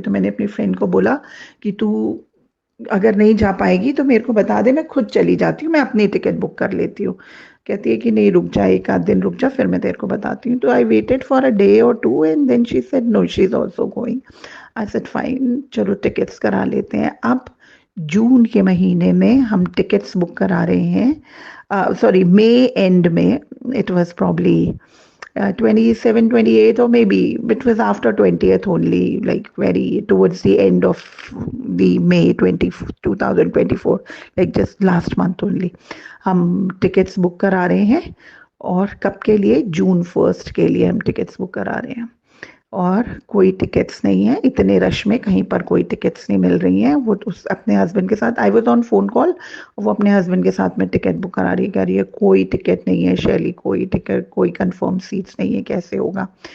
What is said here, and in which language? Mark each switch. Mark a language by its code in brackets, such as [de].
[hi] तो मैंने अपनी फ्रेंड को बोला कि तू अगर नहीं जा पाएगी तो मेरे को बता दे, मैं खुद चली जाती हूँ, मैं अपनी टिकट बुक कर लेती हूँ। कहती है कि नहीं रुक जा, एक आध दिन रुक जा, फिर मैं तेरे को बताती हूँ। तो [en] I waited for a day [hi] और 2 [en] And then she said no, she is also going. I said fine, [hi] चलो टिकट्स करा लेते हैं। अब जून के महीने में हम टिकट्स बुक करा रहे हैं, सॉरी मई एंड में, [en] It was probably 27, 28, or maybe it was after 20th only, like very towards the end of the May 2024, like just last month only. [hi] हम टिकट्स बुक करा रहे हैं, और कब के लिए? जून 1 के लिए हम टिकट्स बुक करा रहे हैं, और कोई टिकट्स नहीं है, इतने रश में कहीं पर कोई टिकट्स नहीं मिल रही हैं। वो उस अपने हस्बैंड के साथ, [en] I was on phone call, [hi] वो अपने हस्बैंड के साथ में टिकट बुक करा रही है, कह रही है कोई टिकट नहीं है शैली, कोई टिकट, कोई कंफर्म सीट्स नहीं है, कैसे होगा?